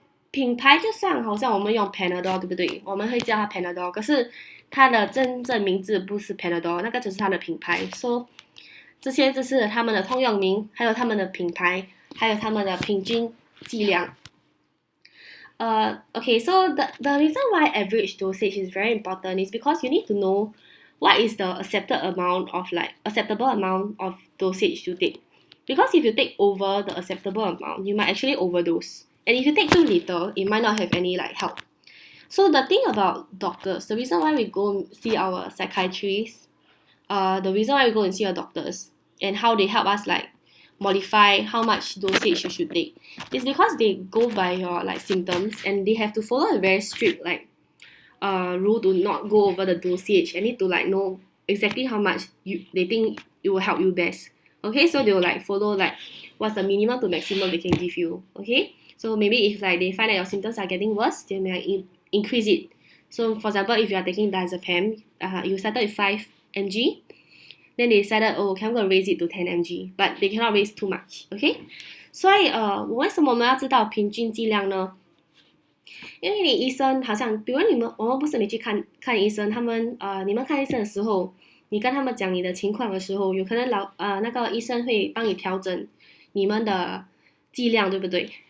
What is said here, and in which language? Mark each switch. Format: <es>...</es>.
<zh>品牌就像好像我们用 Panadol 对不对？我们会叫它 Panadol， 可是它的真正名字不是 Panadol， 那个只是它的品牌。 So 这些就是他们的通用名，还有他们的品牌，还有他们的平均剂量。</zh> <en>Okay, so the reason why average dosage is very important is because you need to know what is the acceptable amount of dosage to take. Because if you take over the acceptable amount, you might actually overdose. And if you take too little, it might not have any help. So the thing about doctors, the reason why we go see our psychiatrists, the reason why we go and see our doctors, and how they help us modify how much dosage you should take, is because they go by your symptoms, and they have to follow a very strict rule to not go over the dosage and need to know exactly how much they think it will help you best. Okay, so they will follow what's the minimum to maximum they can give you. Okay, so maybe if they find that your symptoms are getting worse, they may increase it. So for example, if you are taking diazepam, you started with 5 mg, then they decided, okay, I'm going to raise it to 10 mg, but they cannot raise too much, okay?</en> <zh>所以为什么我们要知道平均剂量呢？因为你医生好像，比如我们不是你去看医生，你们看医生的时候，你跟他们讲你的情况的时候，有可能那个医生会帮你调整你们的剂量，对不对？</zh>